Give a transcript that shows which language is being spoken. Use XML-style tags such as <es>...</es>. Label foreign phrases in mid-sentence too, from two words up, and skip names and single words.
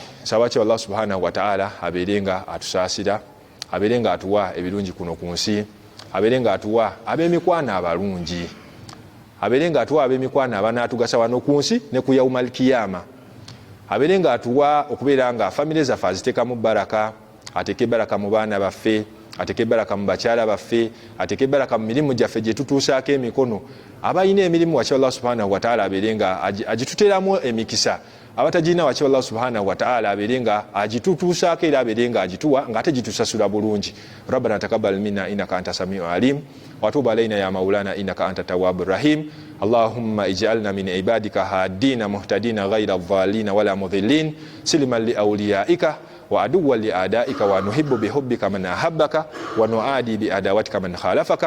<lg>Nsaba ki</lg> <ar>الله سبحانه وتعالى</ar> <lg>abeere nga atusaasira, abeere nga atuwa ebirungi kuno ku nsi, abeere nga atuwa ab'emikwano abalungi, abeere nga atuwa ab'emikwano abanaatugasa wano ku nsi ne ku</lg> <ar>يوم القيامة,</ar> <lg>abeere nga atuwa okubeera nga famire zaffe aziteekamu baraka, ateeke baraka mu baana baffe, ateeke baraka mu bakyala baffe, ateeke baraka mu mirimu gyaffe gye tutuusaako emikono. Abalina emirimu wakiba</lg> <ar>الله سبحانه وتعالى</ar> <lg>abeere nga agituteramu emikisa, abatagirina wakiba</lg> <ar>الله سبحانه وتعالى</ar> <lg>abeere nga agitutuusaako era abeere nga agituwa ng'ate gitusasula bulungi.</lg> <ar>ربنا تقبل منا إنك أنت السميع العليم وتب علينا يا مولانا إنك أنت التواب الرحيم. اللهم اجعلنا من عبادك هادين مهتدين غير ضالين ولا مضلين سلما لأوليائك وعدوا لأعدائك ونحب بحبك من أحبك ونعادي بعداوتك من خالفك.</ar>